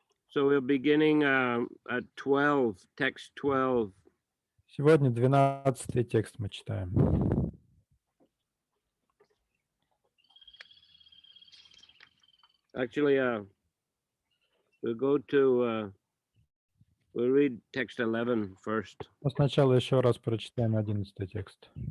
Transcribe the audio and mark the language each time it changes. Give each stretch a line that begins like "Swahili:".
English: So we're beginning at 12, text 12.
Russian: Сегодня 12 текст мы читаем.
English: Actually, we'll go to, we'll read text 11 first.
Russian: Но сначала еще раз прочитаем 11 текст.